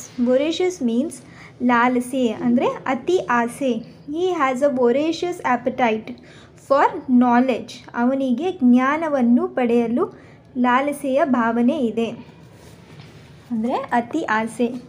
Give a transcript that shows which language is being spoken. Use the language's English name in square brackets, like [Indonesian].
[English] Voracious means [Kannada] ಲಾಲಸೆ ಅಂದರೆ ಅತಿ ಆಸೆ. [English] He has a voracious appetite for knowledge. [Kannada] ಅವನಿಗೆ ಜ್ಞಾನವನ್ನು ಪಡೆಯಲು ಲಾಲಸೆಯ ಭಾವನೆ ಇದೆ ಅಂದರೆ ಅತಿ ಆಸೆ.